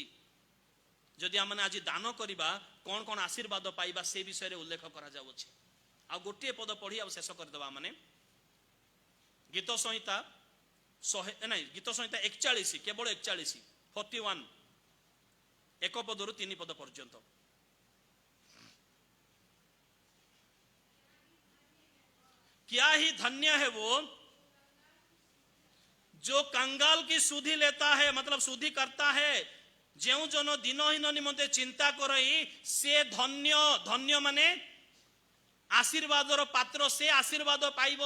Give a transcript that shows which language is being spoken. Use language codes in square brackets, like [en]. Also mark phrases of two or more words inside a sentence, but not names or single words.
[or] ଯଦି ଆମେ ଆଜି ଦାନ କରିବା, କଣ କଣ ଆଶୀର୍ବାଦ ପାଇବା ସେ ବିଷୟରେ ଉଲ୍ଲେଖ କରାଯାଉଅଛି। ଆଉ ଗୋଟିଏ ପଦ ପଢି ଆଉ ଶେଷ କରିଦେବା। ମାନେ ଗୀତ ସଂହିତା 41, କେବଳ 41, 41, 1 ପଦରୁ 3 ପଦ ପର୍ଯ୍ୟନ୍ତ। [hi] क्या ही धन्य है वो जो कंगाल की सुधि लेता है, मतलब सुधि करता है। [or] ଯେଉଁ ଜନ ଦୀନହୀନ ନିମନ୍ତେ ଚିନ୍ତା କରଇ ସେ ଧନ୍ୟ, ଧନ୍ୟ ମାନେ ଆଶୀର୍ବାଦର ପାତ୍ର, ସେ ଆଶୀର୍ବାଦ ପାଇବ।